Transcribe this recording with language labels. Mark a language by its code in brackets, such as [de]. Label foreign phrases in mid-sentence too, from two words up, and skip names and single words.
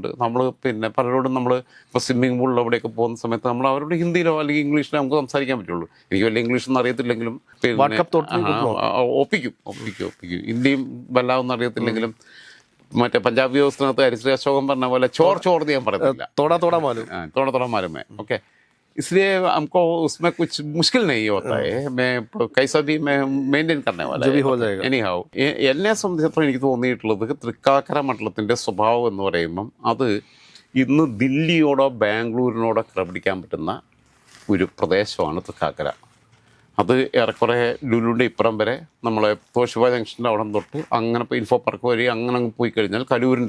[ml] നമ്മൾ പലരോടും നമ്മൾ ഇപ്പോൾ സ്വിമ്മിംഗ് പൂളിൽ അവിടെയൊക്കെ പോകുന്ന സമയത്ത് നമ്മൾ അവരോട് ഹിന്ദിയിലോ അല്ലെങ്കിൽ ഇംഗ്ലീഷിലോ നമുക്ക് സംസാരിക്കാൻ പറ്റുള്ളൂ. എനിക്ക് വലിയ ഇംഗ്ലീഷൊന്നും അറിയത്തില്ലെങ്കിലും ഒപ്പിക്കും. ഹിന്ദിയും വല്ലാതൊന്നും അറിയത്തില്ലെങ്കിലും മറ്റേ പഞ്ചാബ് വ്യവസ്ഥനകത്ത് ഹരിശ്രീ അശോകൻ പറഞ്ഞ പോലെ ചോർ എന്ന് ഞാൻ പറയത്തില്ല, [hi] थोड़ा मालूम. [ml] ഓക്കെ, [hi] इसलिए हमको उसमें कुछ मुश्किल नहीं होता है मैं कैसा भी मैं മെയിൻറ്റെയിൻ करने वाला जो भी हो जाएगा. [ml] എനിഹാവ് എന്നെ സംബന്ധിച്ചിടത്തോളം എനിക്ക് തോന്നിയിട്ടുള്ളത് തൃക്കാക്കര മണ്ഡലത്തിൻ്റെ സ്വഭാവം എന്ന് പറയുമ്പം അത് ഇന്ന് ദില്ലിയോടോ ബാംഗ്ലൂരിനോടോ കിടപിടിക്കാൻ പറ്റുന്ന ഒരു പ്രദേശമാണ് തൃക്കാക്കര. അത് ഏറെക്കുറെ ലുലുവിൻ്റെ ഇപ്പുറം വരെ നമ്മളെ തോഷിബ ജംഗ്ഷൻ്റെ അവിടെ തൊട്ട് അങ്ങനെ ഇപ്പോൾ ഇൻഫോ പാർക്ക് വഴി അങ്ങനെ അങ്ങ് പോയി കഴിഞ്ഞാൽ കലൂരിൻ്റെ